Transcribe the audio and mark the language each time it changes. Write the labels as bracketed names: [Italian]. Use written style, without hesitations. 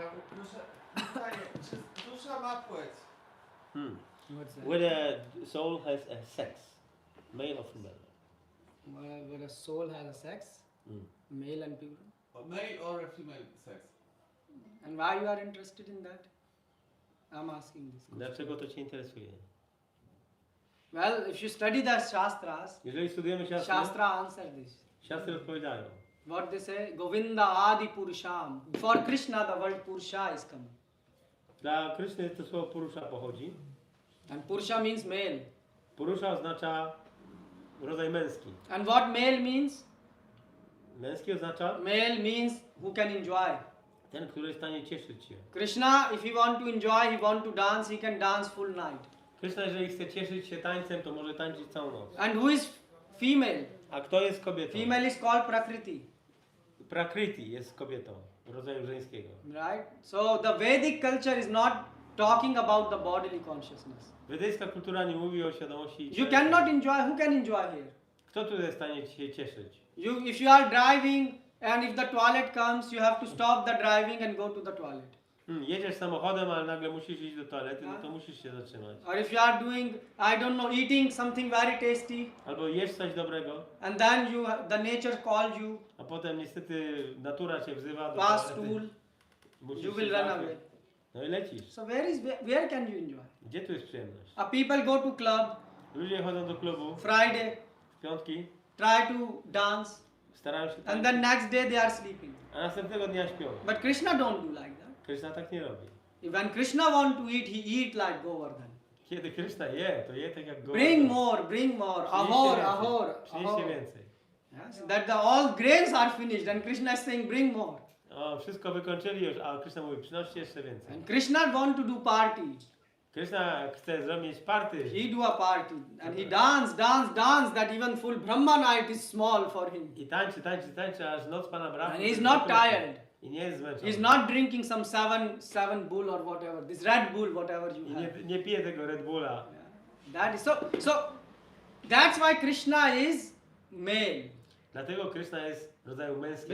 [Polish] Proszę, pytanie, czy dusza ma płeć? [English] What's that? Whether soul has a sex, male or female? Where a soul has a sex, male and female. A male or a female sex? And why you are interested in that? I'm asking this question. [Polish] Dlaczego to Cię interesuje? [English] Well, if you study the Shastras, [Polish] Jeżeli studujemy siastry, [English] Shastra answer this. [Polish] siastry odpowiadają. [English] What they say? Govinda Adi Purusham. For Krishna the word Purusha is coming. [Polish] Dla Kryszny to słowo Purusha pochodzi. [English] And Purusha means male. [Polish] Purusha oznacza rodzaj męski. [English] And what male means? [Polish] Męski oznacza [English] Male means who can enjoy. [Polish] ten, który jest w stanie cieszyć się. [English] Krishna, if he want to enjoy, he want to dance, he can dance full night. [Polish] Kryszna, jeżeli chce cieszyć się tańcem, to może tańczyć całą noc. [English] And who is female? [Polish] A kto jest kobietą? [English] Female is called Prakriti. [Polish] Prakriti jest kobietą rodzaju żeńskiego. [English] Right? So the Vedic culture is not talking about the bodily consciousness. [Polish] Wedyjska kultura nie mówi o świadomości. [English] You cannot enjoy. Who can enjoy here? [Polish] Kto tu jest w stanie się cieszyć? [English] If you are driving and if the toilet comes, you have to stop the driving and go to the toilet. [Polish] Jedziesz samochodem, ale nagle musisz iść do toalety, no to musisz się zatrzymać. [English] Or if you are doing, I don't know, eating something very tasty, [Polish] Albo jesz coś dobrego, [English] and then the nature calls you, [Polish] a potem niestety natura cię wzywa do [English] pass [Polish] toalety. [English] stool, [Polish] Musisz [English] you [Polish] się [English] will run [Polish] zamknąć. [English] away. [Polish] No i lecisz. [English] So where can you enjoy? [Polish] Gdzie tu jest przyjemność? [English] People go to club [Polish] Ludzie chodzą do klubu [English] Friday, [Polish] w piątki, [English] try to dance, [Polish] starają się [English] and [Polish] tańczyć, [English] then next day they are sleeping. [Polish] a następnego dnia śpią. [English] But Krishna don't do like that. [Polish] Kryszna tak nie robi. [English] When Krishna want to eat, he eat like Govardhan. [Polish] Kiedy Kryszna je, to je tak jak go. [English] Bring more, ahor. [Polish] Przynieście więcej. [English] Yes, that all grains are finished, and Krishna is saying, bring more. [Polish] O, wszystko wykończyli już, a Kryszna mówi, przynoście jeszcze więcej. [English] And Krishna want to do party. [Polish] Krishna chce zrobić party. [English] He do a party and he dance that even full Brahma night is small for him. [Polish] I tańczy, aż noc Pana Brahmy. [English] And he is not tired. [Polish] I nie jest zmęczony. [English] He is not drinking some seven bull or whatever, this Red Bull, whatever you [Polish] I [English] have. [Polish] nie pije tego Red Bulla. [English] Yeah. That is so that's why Krishna is male. [Polish] Dlatego Krishna jest rodzaju męskiego.